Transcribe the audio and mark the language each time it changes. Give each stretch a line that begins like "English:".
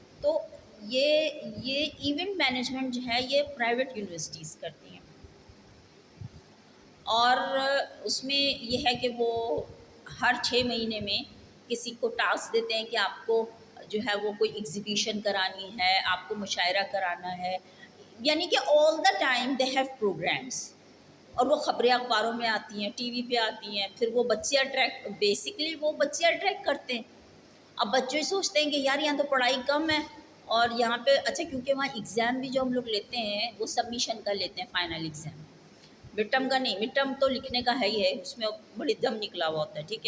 Urdu: تو یہ event management جو ہے یہ پرائیویٹ یونیورسٹیز کرتی ہیں. اور اس میں یہ ہے کہ وہ ہر 6 مہینے میں کسی کو ٹاسک دیتے ہیں کہ آپ کو جو ہے وہ کوئی ایگزیبیشن کرانی ہے، آپ کو مشاعرہ کرانا ہے. یعنی کہ
English: All the time they have programs.
Urdu: اور وہ خبریں اخباروں میں آتی ہیں، ٹی وی پہ آتی ہیں. پھر وہ بچے اٹریکٹ، بیسکلی وہ بچے اٹریکٹ کرتے ہیں. اب بچے سوچتے ہیں کہ یار یہاں تو پڑھائی کم ہے اور یہاں پہ اچھا، کیونکہ وہاں ایگزام بھی جو ہم لوگ لیتے ہیں وہ سبمیشن کا لیتے ہیں، فائنل ایگزام. مڈ ٹرم کا نہیں، مڈ ٹرم تو لکھنے کا ہے ہی ہے، اس میں بڑی دم نکلا ہوا ہوتا ہے.